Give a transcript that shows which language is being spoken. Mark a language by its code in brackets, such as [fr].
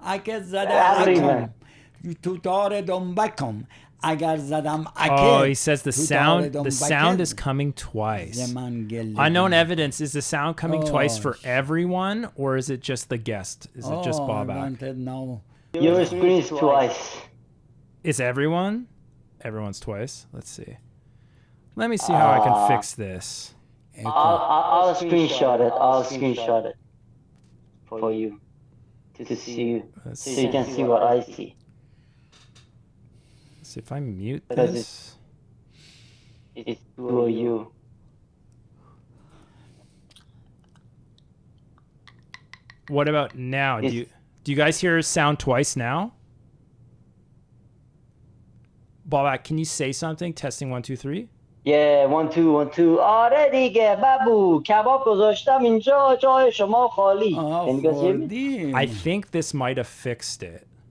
[fa] اگه زدم تو دار دنبکم اگر زدم [en] Oh, he says the sound is coming twice. Unknown evidence. Is the sound coming twice for everyone, or is it just the guest? Is it just Babak? Your screen is twice. Is everyone? Everyone's twice. Let's see. Let me see how I can fix this. I'll screenshot it. For you. To see you. So you can see what I see. Let's see if I mute Because this. It's for you. What about now? Do you guys hear sound twice now? Bobak, can you say something? Testing 1, 2, 3. Yeah, 1 2 1 2. [fa] آره دیگه بابو کباب گذاشتم اینجا جای شما خالی. [en] Can you guys hear me? [fa] خوردیم. [en] I think this might have fixed it.